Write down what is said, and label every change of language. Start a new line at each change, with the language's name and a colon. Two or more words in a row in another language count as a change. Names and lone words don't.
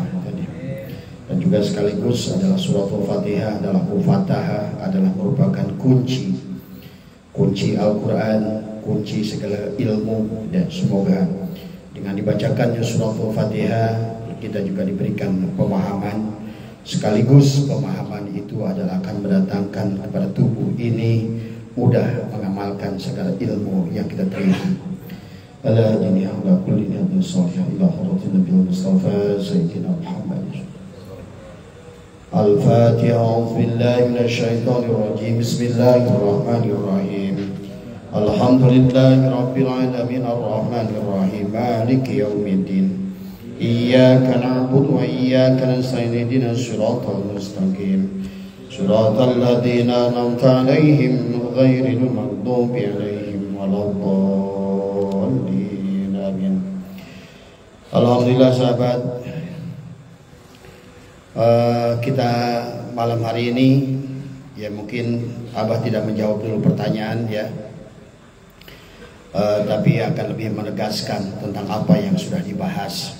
Indonesian: Dan juga sekaligus adalah surah Al-Fatihah adalah mufatahah, adalah merupakan kunci Al-Quran, kunci segala ilmu. Dan semoga dengan dibacakannya surah Al-Fatihah kita juga diberikan pemahaman, sekaligus pemahaman itu adalah akan mendatangkan kepada tubuh ini mudah mengamalkan segala ilmu yang kita terima.
Arabic: على ديني على كل نية صالحة إلى حضرة النبي مصطفى سيدنا محمد. Al-Fatiha. أعوذ بالله من الشيطان الرجيم. بسم الله الرحمن الرحيم. الحمد لله رب العالمين الرحمن الرحيم مالك يوم الدين. إياك نعبد وإياك نستعين اهدنا الصراط المستقيم صراط الذين أنعمت عليهم غير المغضوب عليهم ولا الضالين. Amin.
Indonesian: Alhamdulillah sahabat, kita malam hari ini ya mungkin Abah tidak menjawab dulu pertanyaan ya, tapi akan lebih menegaskan tentang apa yang sudah dibahas.